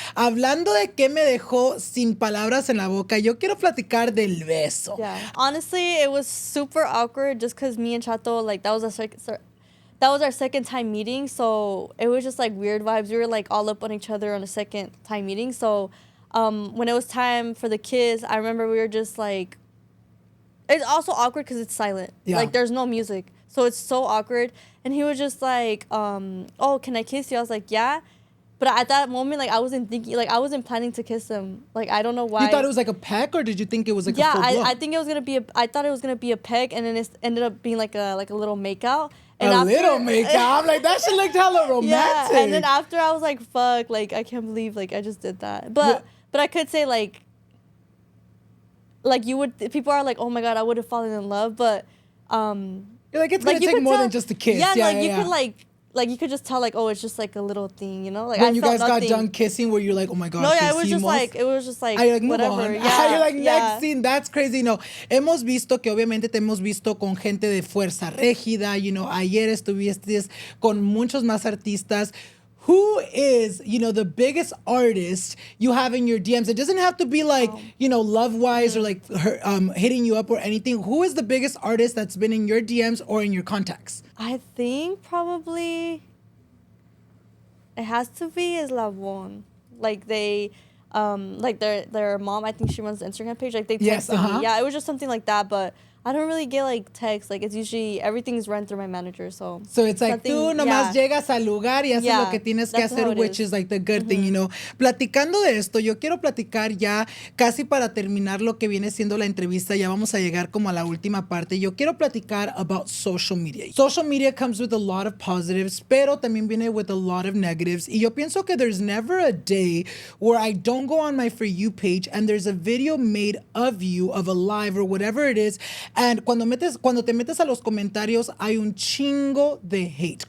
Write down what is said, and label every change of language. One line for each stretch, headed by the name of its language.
Spanish: Hablando de que me dejó sin palabras en la boca, yo quiero platicar del beso.
English: Yeah. Honestly, it was super awkward just because me and Chato, like, that was our second time meeting. So it was just like weird vibes. We were like all up on each other on a second time meeting. So when it was time for the kiss, I remember we were just like, it's also awkward because it's silent. Yeah. Like, there's no music. So it's so awkward. And he was just like, oh, can I kiss you? I was like, yeah. But at that moment, like, I wasn't planning to kiss him. Like, I don't know why. You thought it was like a peck, or did you think it was like a full blow? I think it was gonna be I thought it was gonna be a peck, and then it ended up being like a little makeout. And little makeout. I'm like, that shit looked hella romantic. Yeah, and then after I was like, fuck, like, I can't believe like I just did that. But I could say like people are like, oh my god, I would have fallen in love, but you're like, it's gonna take more than just a kiss. Yeah, you could like you could just tell like, oh, it's just like a little thing, you know? Like, when you guys got done kissing, where you're like, oh my god. No, yeah, it was just like like whatever. Yeah, you're like, next scene. That's crazy.
Spanish: No, hemos visto que obviamente te hemos visto con gente de fuerza régida.
English: You know,
Spanish: ayer estuviste con muchos más artistas.
English: Who is, the biggest artist you have in your DMs? It doesn't have to be like, love-wise or like her, hitting you up or anything. Who is the biggest artist that's been in your DMs or in your contacts? I think probably it has to be Eslabon. Like they, like their mom, I think she runs the Instagram page. Like they texted me. Yeah, it was just something like that, but I don't really get like texts. Like, it's usually everything's run through my manager. So it's like
Spanish: tú nomás llegas al lugar y haces lo que tienes que hacer,
English: which is like the good thing,
Spanish: Platicando de esto, yo quiero platicar ya casi para terminar lo que viene siendo la entrevista. Ya vamos a llegar como a la última parte. Yo quiero platicar
English: about social media. Social media comes with a lot of positives,
Spanish: pero también viene
English: with a lot of negatives.
Spanish: Y yo pienso que
English: there's never a day where I don't go on my For You page and there's a video made of you, of a live or whatever it is.
Spanish: And cuando te metes a los comentarios, hay un chingo de hate.